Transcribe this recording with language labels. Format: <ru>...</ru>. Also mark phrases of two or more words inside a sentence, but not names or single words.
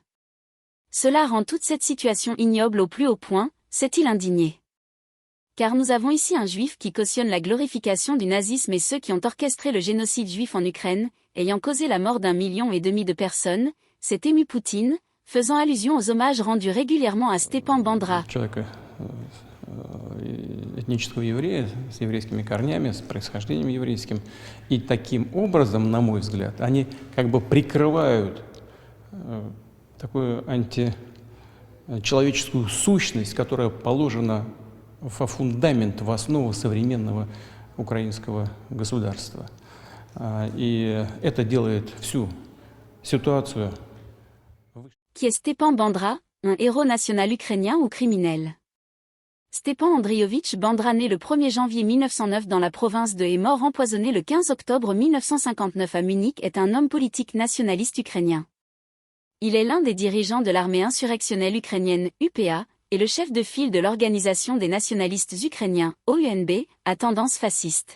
<fr>Cela rend toute cette situation ignoble au plus haut point, s'est-il indigné. Car nous avons ici un juif qui cautionne la glorification du nazisme et ceux qui ont orchestré le génocide juif en Ukraine, ayant causé la mort d'1,5 million de personnes, s'est ému Poutine, faisant allusion aux hommages rendus régulièrement à Stepan Bandra.</fr> <ru>Этнического еврея с еврейскими корнями, с происхождением еврейским. И таким образом, на мой взгляд, они как бы прикрывают такую античеловеческую сущность, которая положена во фундамент, в основу современного украинского государства. И это делает всю ситуацию.</ru> <fr>Qui est Stepan Bandra, un héros national ukrainien ou criminel? Stepan Andriovitch Bandra, né le 1er janvier 1909 dans la province de et mort empoisonné le 15 octobre 1959 à Munich, est un homme politique nationaliste ukrainien. Il est l'un des dirigeants de l'armée insurrectionnelle ukrainienne UPA et le chef de file de l'Organisation des nationalistes ukrainiens, OUNB, à tendance fasciste.</fr>